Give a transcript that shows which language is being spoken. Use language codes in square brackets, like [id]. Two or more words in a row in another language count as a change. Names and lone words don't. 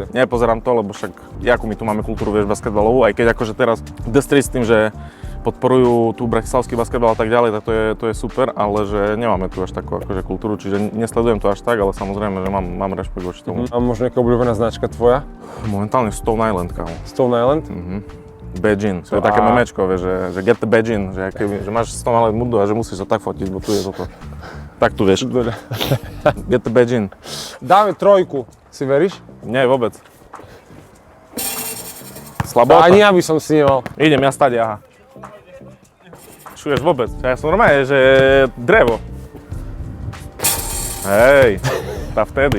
[sk] nepozerám to, lebo však jakú my tu máme kultúru, vieš, basketbalovú, aj keď akože teraz destri s tým, že podporujú tu bratislavský basketbal a tak ďalej, tak to je super, ale že nemáme tu až takú akože kultúru, čiže nesledujem to až tak, ale samozrejme, že mám rešpekt voči tomu. A možno nejaká obľúbená značka tvoja? Momentálne Stone Island, kámo. Stone Island? Badge-in, to je také memečko, vieš, že [en] get the badge-in, [sk] že máš Stone Island mundu a že musíš to tak fotiť, bo tu je toto. Tak tu vieš. [en] Get the badge-in. [sk] Dáme trojku, si veríš? Nie, vôbec. Slabota. Ani ja by som si nemal. Idem ja stať, aha. Čuješ vôbec? Ja som normálne, že drevo. Hej, tá vtedy.